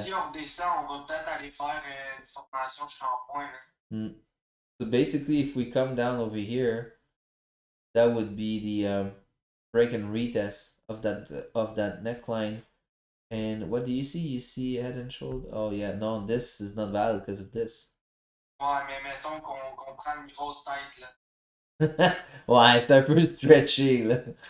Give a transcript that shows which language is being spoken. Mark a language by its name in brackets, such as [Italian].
[French] Si on redescend, on va peut-être aller faire une formation shampoing. [English] So basically, if we come down over here, that would be the break and retest of that neckline. And what do you see? You see head and shoulder. Oh yeah, no, this is not valid because of this. [French] Ouais, mais mettons qu'on prend une grosse tête, là. Ouais, c'est un peu stretchy, là.